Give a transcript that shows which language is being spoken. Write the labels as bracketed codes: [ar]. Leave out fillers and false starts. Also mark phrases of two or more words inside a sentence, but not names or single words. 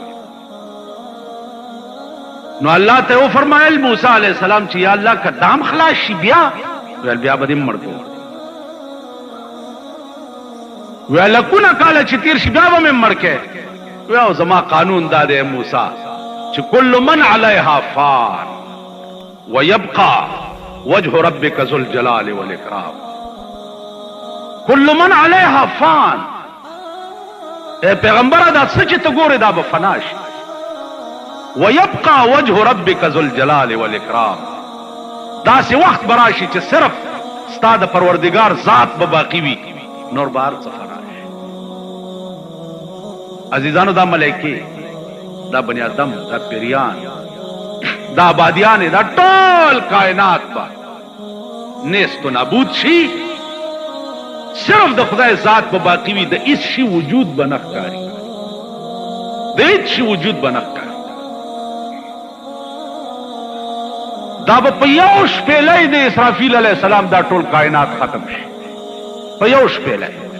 [ps] نو الله ته وفرمایل موسی [ar] علیہ السلام [ps] چې یا الله که دام خلاص شي بیا ویل بیا به دې مړ کړو. ویل لکونه کاله چې تیر شي بیا به مې مړ کې. ویل زما قانون دا دی موسی چې [ar] کل من علیها فان ویبقى وجه ربک ذو الجلال والاکرام. کل من علیها فان. [ps] اے پیغمبره دا څه چې ته ګورې دا به فنا شي. [ar] ويبقى وجه ربك ذو الجلال والاكرام. [ps] داسې وخت براشي چې صرف ستا د پروردگار ذات به باقی وي، نور بار څه فنا شي. عزیزانو دا ملائکه، دا بنی آدم، دا پیریان، دا آبادیان، دا ټول کائنات به نیست و نابود شي، صرف د خدای ذات به باقی وي. د هیڅ شي وجود به نه ښکاري، د هیڅ شي وجود به نه ښکاري. دا به په یو شپېلۍ د اسرافیل [ar] علیہ السلام [ps] دا ټول کائنات ختم شي، په یو شپېلۍ.